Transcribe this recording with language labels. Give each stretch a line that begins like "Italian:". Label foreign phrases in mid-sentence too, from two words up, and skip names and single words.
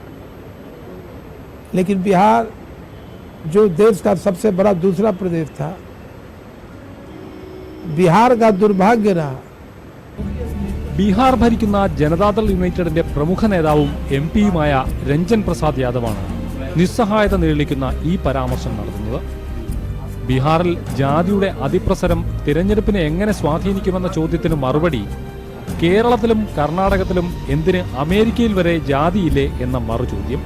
Hindi: लेकिन बिहार जो देश का सबसे बड़ा दूसरा प्रदेश था, बिहार का दुर्भाग्य रहा।
Malayalam: ബീഹാർ ഭരിക്കുന്ന ജനതാദൾ യുണൈറ്റഡിന്റെ പ്രമുഖ നേതാവും എം പിയുമായ രഞ്ജൻ പ്രസാദ് യാദവാണ് നിസ്സഹായത നിഴലിക്കുന്ന ഈ പരാമർശം നടത്തുന്നത്. ബീഹാറിൽ ജാതിയുടെ അതിപ്രസരം തിരഞ്ഞെടുപ്പിനെ എങ്ങനെ സ്വാധീനിക്കുമെന്ന ചോദ്യത്തിന് മറുപടി കേരളത്തിലും കർണാടകത്തിലും എന്തിന് അമേരിക്കയിൽ വരെ ജാതിയില്ലേ എന്ന മറുചോദ്യം.